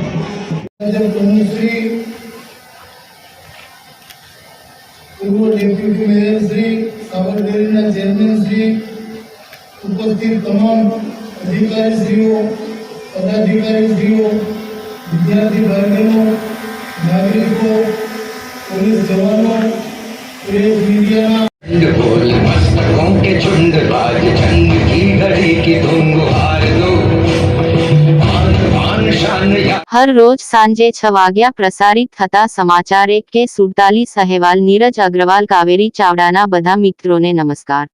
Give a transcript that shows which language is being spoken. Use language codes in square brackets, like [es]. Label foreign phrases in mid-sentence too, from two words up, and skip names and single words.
[gu] શ્રી પૂર્વ ડેપ્યુટી મેયર શ્રી સાબરડેરીના ચેરમેન શ્રી ઉપસ્થિત તમામ અધિકારીશ્રીઓ પદાધિકારીશ્રીઓ વિદ્યાર્થી ભાઈ બહેનો નાગરિકો પોલીસ જવાનો પ્રેસ મીડિયાના હર રોજ સાંજે 6 વાગ્યા પ્રસારિત થતા સમાચાર 1K47 અહેવાલ નીરજ અગ્રવાલ કાવેરી ચાવડાના બધા મિત્રો ને નમસ્કાર।